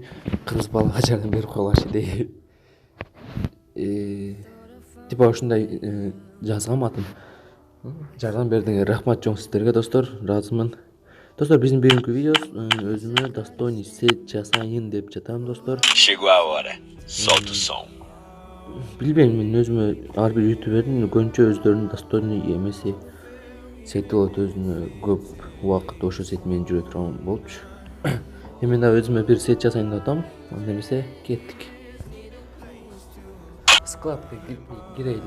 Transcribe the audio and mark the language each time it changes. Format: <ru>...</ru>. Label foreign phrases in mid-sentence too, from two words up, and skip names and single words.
<ky>Кыргыз балага жардам берип койгулашы дейт. Типа ушундай жазгам атын. Жардам бердиңер, рахмат чоң сиздерге достор. Ыраазымын. Достор, биздин бүгүнкү видеобуз өзүмө достойный сет жасайын деп жатам достор.</ky> <pt>Chegou a hora. Solta o som.</pt> <ky>Билбейм, мен өзүмө ар бир ютубердин көбүнчө өздөрүнүн достойный эмеси сети болот, өзүнө көп убакыт ошо сет менен жүрө турган болчу. Мен да өзүмө бир сет жасайын деп атам. Анда эмесе кеттик. Складка кирейли.</ky>